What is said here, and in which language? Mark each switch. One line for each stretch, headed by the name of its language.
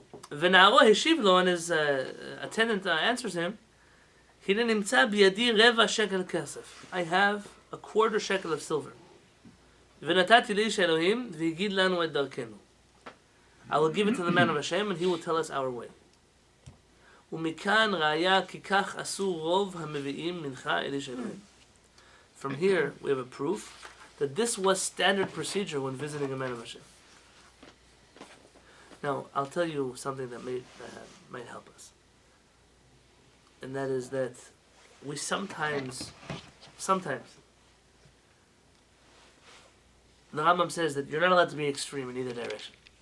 Hebrew: V'na'aro heshiv lo,
English: and his attendant answers him,
Hebrew: Hine nimtza biyadi reva shekel kesef.
English: I have a quarter shekel of silver.
Hebrew: V'natati li'ish Elohim v'yigid lanu et darkenu.
English: I will give it to the man of Hashem, and he will tell us our way.
Hebrew: ומכאן ראיה כי כך עשו רוב המביאים מנחה אל איש אלוהים.
English: From here, we have a proof that this was standard procedure when visiting a man of Hashem. Now, I'll tell you something that might help us. And that is that we sometimes, the Rambam says that you're not allowed to be extreme in either direction.